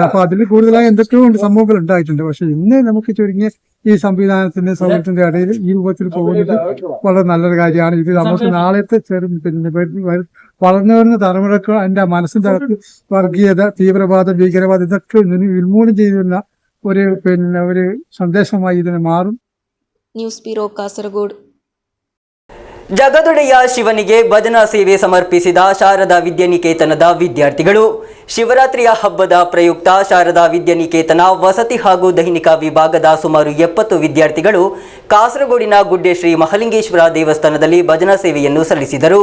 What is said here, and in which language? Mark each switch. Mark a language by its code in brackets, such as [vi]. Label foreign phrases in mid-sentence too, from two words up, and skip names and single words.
[ml] അപ്പൊ അതിൽ കൂടുതലായി എന്തൊക്കെയോ സംഭവങ്ങൾ ഉണ്ടായിട്ടുണ്ട്. പക്ഷെ ഇന്ന് നമുക്ക് ചുരുങ്ങിയ ഈ സംവിധാനത്തിന്റെ സൗകര്യത്തിന്റെ ഇടയിൽ ഈ രൂപത്തിൽ പോകുന്നത് വളരെ നല്ലൊരു കാര്യമാണ്. ഇത് നമുക്ക് നാളത്തെ പിന്നെ വളർന്നു വരുന്ന തലമുറക്ക് അതിന്റെ മനസ്സിന്റെ അകത്ത് വർഗീയത, തീവ്രവാദം, ഭീകരവാദം ഇതൊക്കെ ഉന്മൂലനം ചെയ്യുന്ന ഒരു സന്ദേശമായി ഇതിനെ മാറും. [kn] ನ್ಯೂಸ್ ಬ್ಯೂರೋ ಕಾಸರಗೋಡು. ಜಗದೊಡೆಯ ಶಿವನಿಗೆ ಭಜನಾ ಸೇವೆ ಸಮರ್ಪಿಸಿದ ಶಾರದಾ ವಿದ್ಯಾನಿಕೇತನದ ವಿದ್ಯಾರ್ಥಿಗಳು. ಶಿವರಾತ್ರಿಯ ಹಬ್ಬದ ಪ್ರಯುಕ್ತ ಶಾರದಾ ವಿದ್ಯಾನಿಕೇತನ ವಸತಿ ಹಾಗೂ ದೈನಿಕ ವಿಭಾಗದ ಸುಮಾರು 70 ವಿದ್ಯಾರ್ಥಿಗಳು ಕಾಸರಗೋಡಿನ ಗುಡ್ಡೆ ಶ್ರೀ ಮಹಾಲಿಂಗೇಶ್ವರ ದೇವಸ್ಥಾನದಲ್ಲಿ ಭಜನಾ ಸೇವೆಯನ್ನು ಸಲ್ಲಿಸಿದರು.